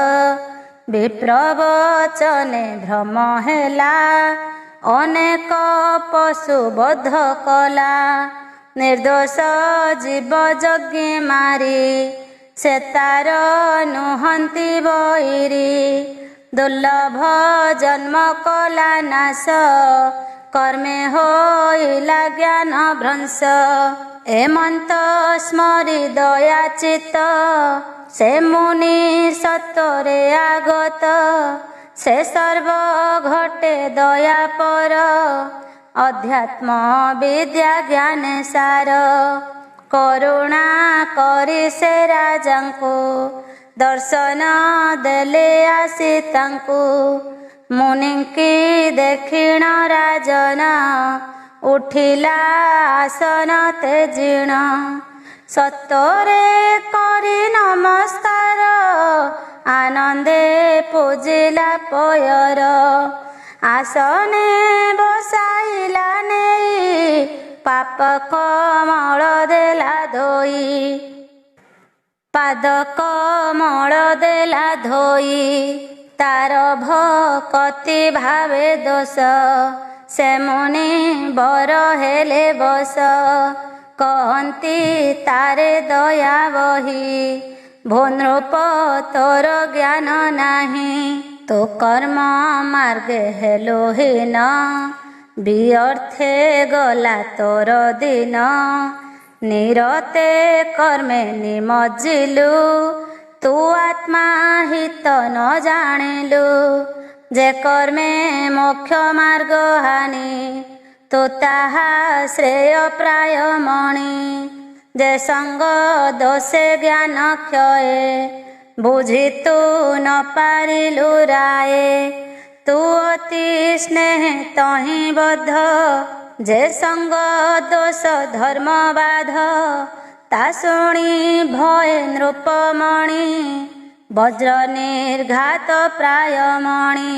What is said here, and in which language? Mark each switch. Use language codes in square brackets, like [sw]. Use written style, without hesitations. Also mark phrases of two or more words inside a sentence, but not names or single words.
[or] ବିପ୍ରବଚନେ ଭ୍ରମ ହେଲା ଅନେକ ପଶୁ ବଧ କଲା ନିର୍ଦୋଷ ଜୀବ ଯଜ୍ଞ ମାରୀ ସେ ତାର ନୁହନ୍ତି ବଇରୀ ଦୁର୍ଲଭ ଜନ୍ମ କଲା ନାଶ କର୍ମେ ହୋଇଲା ଜ୍ଞାନ ଭ୍ରଂଶ। ଏମନ୍ତ ସ୍ମରି ଦୟା ଚିତ୍ତ ସେ ମୁନି ସତ୍ୱରେ ଆଗତ ସେ ସର୍ବ ଘଟେ ଦୟା ପର ଅଧ୍ୟାତ୍ମ ବିଦ୍ୟା ଜ୍ଞାନ ସାର। କରୁଣା କରି ସେ ରାଜାଙ୍କୁ ଦର୍ଶନ ଦେଲେ ଆସି ତାଙ୍କୁ ମୁନିଙ୍କି ଦେଖିଣ ରାଜନ ଉଠିଲା ଆସନ ତେଜିଣ। ସତ୍ୱରେ କରି ନମସ୍କାର ଆନନ୍ଦେ ପୂଜିଲା ପୟର ଆସନେ ବସାଇଲା ନେଇ ପାପ କମଳ ଦେଲା ଧୋଇ ପାଦ କମଳ ଦେଲା ଧୋଇ ତାର ଭକ୍ତି ଭାବେ ଦୋଷ ସେ ମୁନି ବର ହେଲେ ବସ କହନ୍ତି ତାରେ ଦୟା ବହି ଭୂନୃପ ତୋର ଜ୍ଞାନ ନାହିଁ ତୋ କର୍ମ ମାର୍ଗେ ହେଲୋ ହୀନ ବ୍ୟର୍ଥେ ଗଲା ତୋର ଦିନ ନିରତେ କର୍ମେ ନିମଜ୍ଜିଲୁ ତୁ ଆତ୍ମା ହିତ ନ ଜାଣିଲୁ। ଯେ କର୍ମେ ମୋକ୍ଷ ମାର୍ଗ ହାନି ତୁ ତାହା ଶ୍ରେୟ ପ୍ରାୟ ମଣି। ଯେ ସଙ୍ଗ ଦୋଷେ ଜ୍ଞାନ କ୍ଷୟେ ବୁଝି ତୁ ନ ପାରିଲୁ ରାୟେ ତୁ ଅତି ସ୍ନେହ ତହିଁ ବଦ୍ଧ ଯେ ସଙ୍ଗ ଦୋଷ ଧର୍ମ ବାଧ ତା ଶୁଣି ଭୟ ନୃପମଣି ବଜ୍ର ନିର୍ଘାତ ପ୍ରାୟ ମଣି।